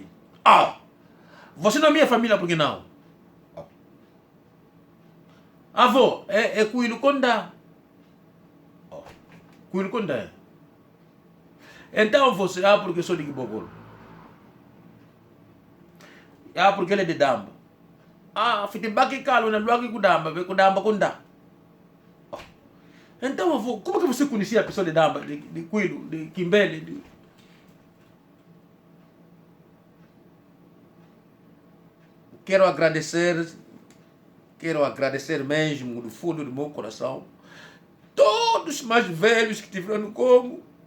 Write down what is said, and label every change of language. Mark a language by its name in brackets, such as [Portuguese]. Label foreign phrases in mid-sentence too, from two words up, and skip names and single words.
[Portuguese] Você não é minha família, por que não? Avô, é Quilo Condá. Quilo Condá. Então você, porque sou de Quibocolo. Porque ele é de Damba. [Kongo] Fitibaki calo na luagi kudamba, be kudamba kunda. [Portuguese] Então, avô, como é que você conhecia a pessoa de Damba, de Quilo, de Kimbele? Quero agradecer mesmo, do fundo do meu coração, todos os mais velhos que tiveram no Congo.